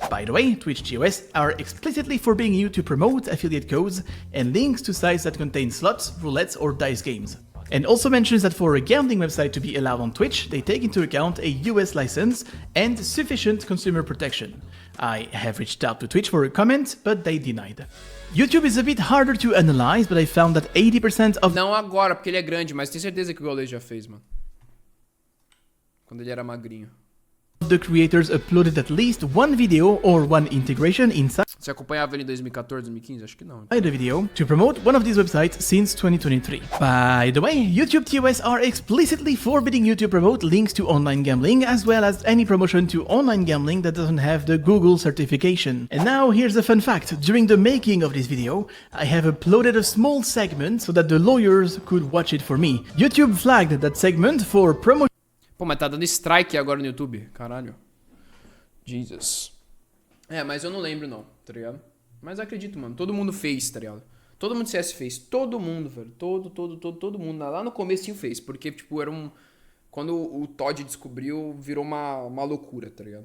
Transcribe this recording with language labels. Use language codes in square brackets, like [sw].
[en] By the way, Twitch TOS are explicitly forbidding you to promote affiliate codes and links to sites that contain slots, roulettes, or dice games. And also mentions that for a gambling website to be allowed on Twitch, they take into account a US license and sufficient consumer protection. I have reached out to Twitch for a comment, but they denied. YouTube is a bit harder to analyze, but I found that 80% of... [pt] Não agora, porque ele é grande, mas tenho certeza que o Gaules já fez, mano. Quando ele era magrinho. [en] The creators uploaded at least one video or one integration inside... [pt] Você acompanhava ele em 2014, 2015? Acho que não. [en] The video to promote one of these websites since 2023. By the way, YouTube TOS are explicitly forbidding you to promote links to online gambling as well as any promotion to online gambling that doesn't have the Google certification. And now here's a fun fact. During the making of this video, I have uploaded a small segment so that the lawyers could watch it for me. YouTube flagged that segment for promotion. [pt] Pô, mas tá dando strike agora no YouTube. Caralho. Jesus. Mas eu não lembro não, tá ligado? Mas acredito, mano. Todo mundo fez, tá ligado? Todo mundo CS fez. Todo mundo, velho. Todo mundo. Lá no comecinho fez. Porque, tipo, era um... Quando o Todd descobriu, virou uma loucura, tá ligado?